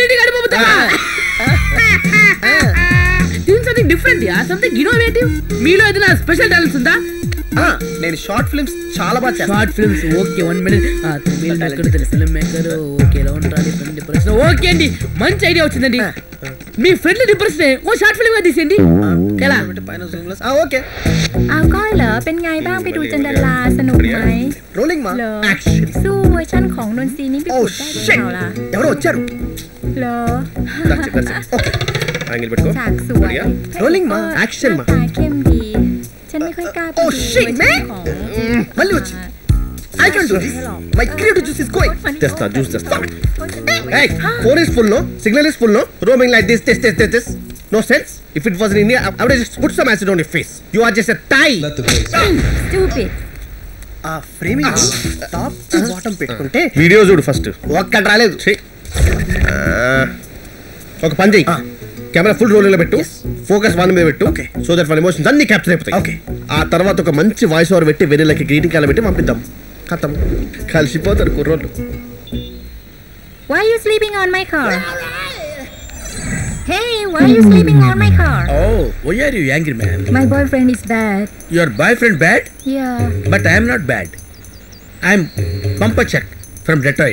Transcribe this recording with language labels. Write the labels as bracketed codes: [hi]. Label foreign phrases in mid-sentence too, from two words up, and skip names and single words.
[te] మీలో ఏదైనా [en] special talents [te] ఉందా? నేను [en] short films [te] చాలా బాగా చేస్తాను. [en] short films okay. 1 minute. film maker okay. [te] ఎలా ఉంటారు [en] friend depression? [te] ఓకే అండి, మంచి ఐడియా వచ్చిందండి. మీ [en] friend depression [te] ఓ [en] short film [te] గా తీసేయండి. ఎలా? ఓకే. [th] เอาก้อยเหรอเป็นไงบ้างไปดูจันดาราสนุกไหม [te] రోలింగ్ మా [th] สู้เวอร์ชันของนนทรีนี่ไปกดได้หรือเปล่าล่ะ [te] ఎవరో వచ్చారు. [th] เหรอ [te] పెట్టుకో. [th] ฉากสวย [te] రోలింగ్ మా యాక్షన్ మా. [th] ตาเข้มดีฉันไม่ค่อยกล้าไปดูเวอร์ชันของ [te] మళ్ళీ వచ్చి [en] I can do this. My creative juice is going. [te] తెస్తా జ్యూస్ తెస్తా. [en] Hey, phone is full no, signal is full no, roaming like this. No sense. If it was in India, I would have just put some acid on your face. You are just a tie. Stupid. [te] ఆ ఫ్రేమింగ్ [en] top to bottom [te] పెట్టుకుంటే వీడియో చూడు ఫస్ట్. ఒక్కటి రాలేదు. ఒక పని చెయ్యి, [en] camera full rolling [te] లో పెట్టు, [en] focus one [te] మీద పెట్టు, [en] so that one emotions [te] అన్ని క్యాప్చర్ అయిపోతాయి. ఆ తర్వాత ఒక మంచి [en] voice over [te] పెట్టి వెన్నెలకి [en] greeting card [te] పెట్టి పంపిద్దాం. ఖతం, కలిసిపోతారు కుర్రోళ్ళు. [en] Why are you sleeping on my car? Hey, why are you sleeping on my car? Oh, why are you angry, man? My boyfriend is bad. Your boyfriend bad? Yeah. But I am not bad. I am Pampachak from Detroit.